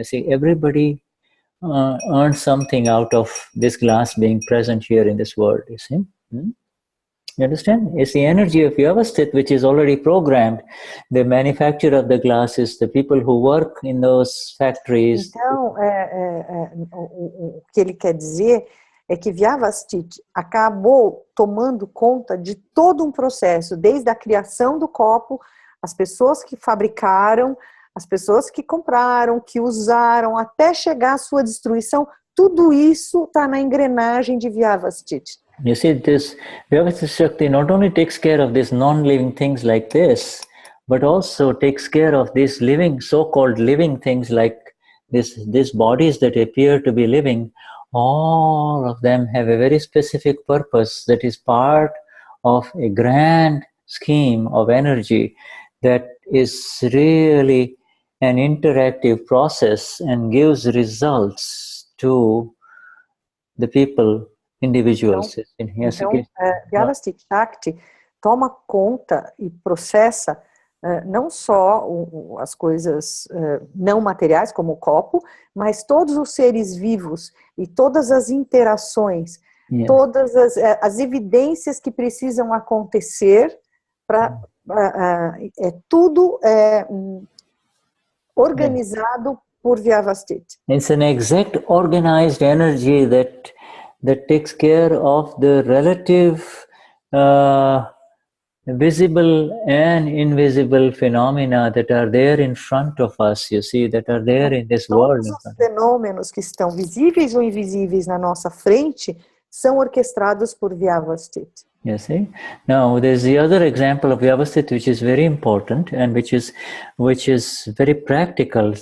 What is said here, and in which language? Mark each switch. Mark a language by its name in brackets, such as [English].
[English] You see, everybody earns something out of this glass being present here in this world, you see. You understand? It's the energy of Vyavasthit which is already programmed. The manufacture of the glass is the people who work in those factories. [Portuguese] Então, o que ele quer dizer é que Vyavasthit acabou tomando conta de todo um processo, desde a criação do copo, as pessoas que fabricaram, as pessoas que compraram, que usaram, até chegar à sua destruição. Tudo isso está na engrenagem de Vyavasthit. [English] You see, this Vyavasthit Shakti not only takes care of these non-living things like this, but also takes care of these living, so-called living things like these bodies that appear to be living. All of them have a very specific purpose that is part of a grand scheme of energy that is really an interactive process and gives results to the people, individuals. [Portuguese] Então, Vyavasthit Shakti toma conta e processa não só as coisas não materiais, como o copo, mas todos os seres vivos e todas as interações, todas as evidências que precisam acontecer para tudo organizado por Vyavasthit. [English] It's an exact organized energy that takes care of the relative visible and invisible phenomena that are there in front of us, you see, that are there in this world. [Portuguese] Todos os fenômenos que estão visíveis ou invisíveis na nossa frente são orquestrados por Vyavasthit. [English] You see? Now, there's the other example of Vyavasthit which is very important and which is very practical.